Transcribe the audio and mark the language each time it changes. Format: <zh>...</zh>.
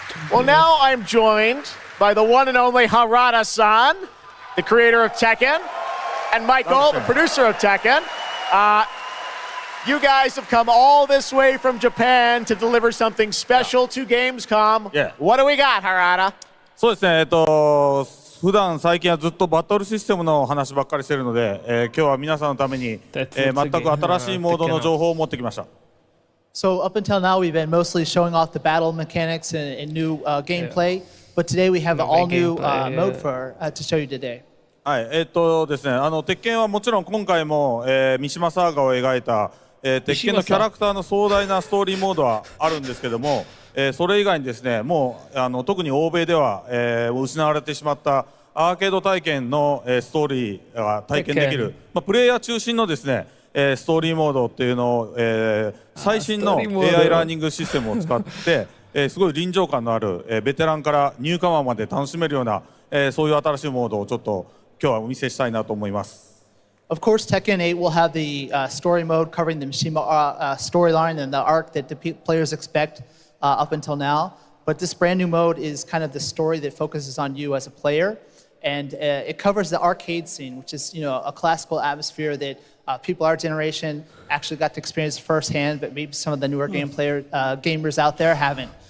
<en>Well, now I'm joined by the one and only Harada-san, the creator of Tekken, and Michael, the producer of Tekken. You guys have come all this way from Japan to deliver something special to Gamescom. Yeah. What do we got, Harada?</en> <ja>そうですね、普段最近はずっとバトルシステムの話ばっかりしてるので、今日は皆さんのために、全く新しいモードの情報を持ってきました。</ja> <en>So up until now, we've been mostly showing off the battle mechanics and new gameplay, but today we have an all-new mode to show you today.</en> <ja>はい、ですね、鉄拳はもちろん今回も、三島サーガを描いた、鉄拳のキャラクターの壮大なストーリーモードはあるんですけども、それ以外にですね、もう特に欧米では、失われてしまったアーケード体験の、ストーリーが体験できる、プレイヤー中心のですね、ストーリーモードっていうのを、最新の AI ラーニングシステムを使って、すごい臨場感のある、ベテランからニューカマーまで楽しめるような、そういう新しいモードをちょっと今日はお見せしたいなと思います。</ja> <en>Of course, Tekken 8 will have the story mode covering the Mishima storyline and the arc that the players expect up until now. But this brand new mode is kind of the story that focuses on you as a player. And it covers the arcade scene, which is, you know, a classical atmosphere that people our generation actually got to experience firsthand, but maybe some of the newer gamers out there haven't.</en>